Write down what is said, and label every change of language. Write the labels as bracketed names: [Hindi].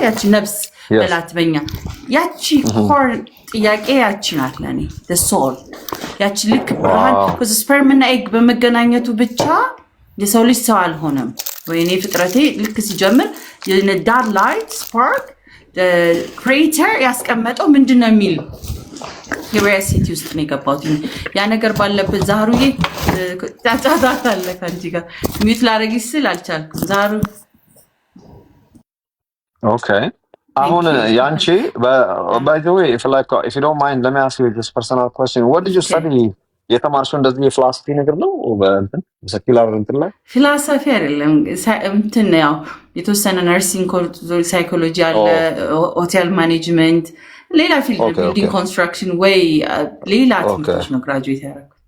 [Amharic] ያቺ ነፍስ በላትበኛ ያቺ ኮር ጥያቄ ያቺ ናት ለኔ the soul ያቺ ልክ ብርሃን because sperm እና egg በመገናኘቱ ብቻ የሰው ልጅ ሰው አልሆነም። ወይኔ ፍጥረቴ ልክ ሲጀምር [English] that light spark creator [Amharic] ያስቀመጠው ምንድነው የሚል curiosity ውስጥ ነው የገባሁት። ያ ነገር ባለበት ዛሩዬ ጫጫታ አለ ካንቺ ጋር ሚት ላረግሽ ስል አልቻልኩም። ዛሩ [English] okay [Amharic] አሁን ያንቺ [English] by the way if you don't mind let me ask you this personal question. What did you study? [Amharic] የተማርሽው እንደዚህ የፊሎሶፊ ነገር ነው በእንትን ሰኪላር እንትን ላይ ፊሎሶፊ አይደለም እንትን ያው የተወሰነ ነርሲንግ ሳይኮሎጂ አለ ሆቴል ማኔጅመንት ሌላ ፊልድ ቢልዲንግ ኮንስትራክሽን ወይ ሌላ ትምህርቶች ነው ግራጁዌት ያደረኩት።